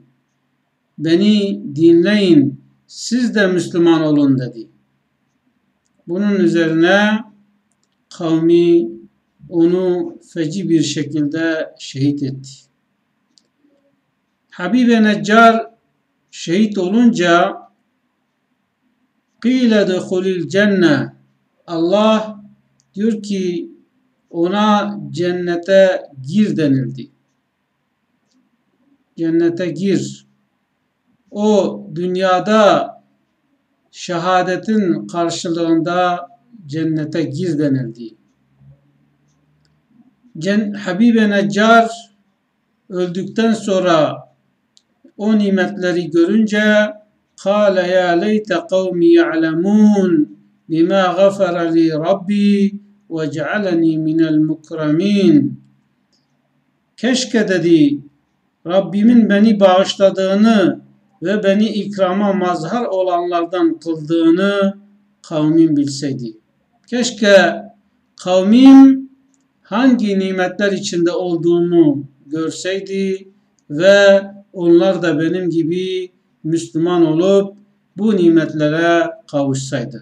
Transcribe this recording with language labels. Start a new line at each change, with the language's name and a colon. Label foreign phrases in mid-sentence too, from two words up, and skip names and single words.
Turkish: Beni dinleyin, siz de Müslüman olun dedi. Bunun üzerine kavmi onu feci bir şekilde şehit etti. Habibe Neccar şehit olunca
Arabic: قِيلَ دُخُلِ الْجَنَّةِ
Turkish: Allah diyor ki ona cennete gir denildi. Cennete gir. O dünyada şehadetin karşılığında cennete gir denildi. Habibe Neccar öldükten sonra o nimetleri görünce
Arabic: قال يا ليت قومي يعلمون بما غفر لي ربي وجعلني من المكرمين.
Turkish: Keşke dedi Rabbimin beni bağışladığını ve beni ikrama mazhar olanlardan kıldığını kavmim bilseydi. Keşke kavmim hangi nimetler içinde olduğumu görseydi ve onlar da benim gibi Müslüman olup bu nimetlere kavuşsaydı.